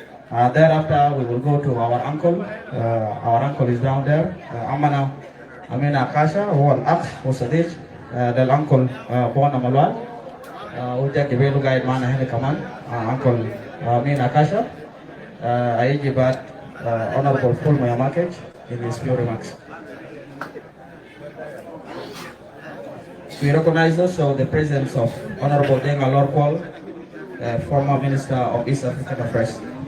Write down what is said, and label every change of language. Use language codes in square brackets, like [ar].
[en] Thereafter, we will go to our uncle. Our uncle is down there, Amana Amina Akasha, [ar] هو الأخ وصديق للأنكل بونا ملوال. وجاء كبير قاعد معنا هنا كمان أنكل أمينا أكاشا. هيجي بعد [en] Honorable Paul Moyo Makech in his few remarks. We recognize also the presence of Honorable Denga Lorkwal, former Minister of East African Affairs.